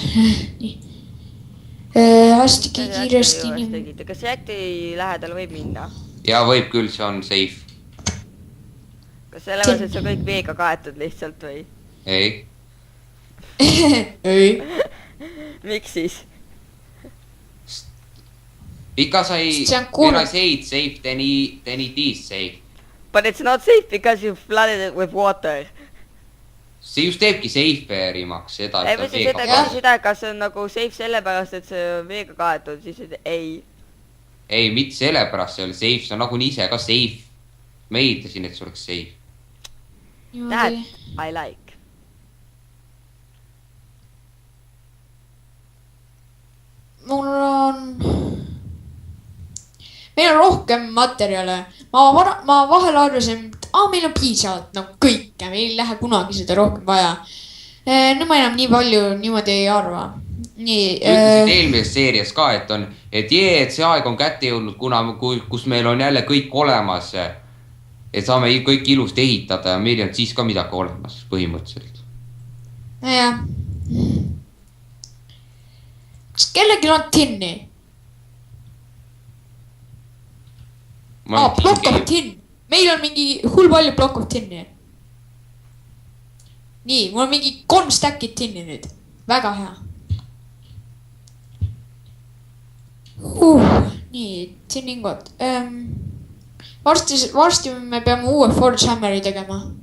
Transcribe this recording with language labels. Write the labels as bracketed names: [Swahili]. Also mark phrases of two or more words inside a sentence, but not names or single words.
[Estonian] Nii. Hästi kiiresti. Kas jätti lähedal võib minna? Ja võib küll, see on safe. Kas sellepärast, et see on kõik veega kaetud lihtsalt või? Ei. Ei. Miks siis? [English] Because when I say it's safe, then it is safe. But it's not safe because you flooded it with water. [Estonian] See just teebki safe'erimaks seda, et ta veega kaetud. Seda, kas see on nagu safe sellepärast, et see on veega kaetud, siis ei. Ei, mitte sellepärast see oli safe, see on nagu ise ka safe. Ma ehitasin, et see oleks safe. [English] That I like. [Estonian] Meil on rohkem materjale. Ma vahel arvasin, et meil on piisavalt kõike, meil ei lähe kunagi seda rohkem vaja. No ma enam nii palju niimoodi ei arva. Ütlesid eelmises seerias ka, et see aeg on kätte jõudnud, kus meil on jälle kõik olemas. Et saame kõik ilusti ehitada ja meil on siis ka midagi olemas põhimõtteliselt. Jah. Kas kellelgi on tinni? [English] Block of tin. [Estonian] Meil on mingi hull palju [English] block of tinni. [Estonian] Nii, mul on mingi 3 stack'id tinni nüüd. Väga hea. Nii, tinningot. Varsti me peame uue Forge Hammeri tegema.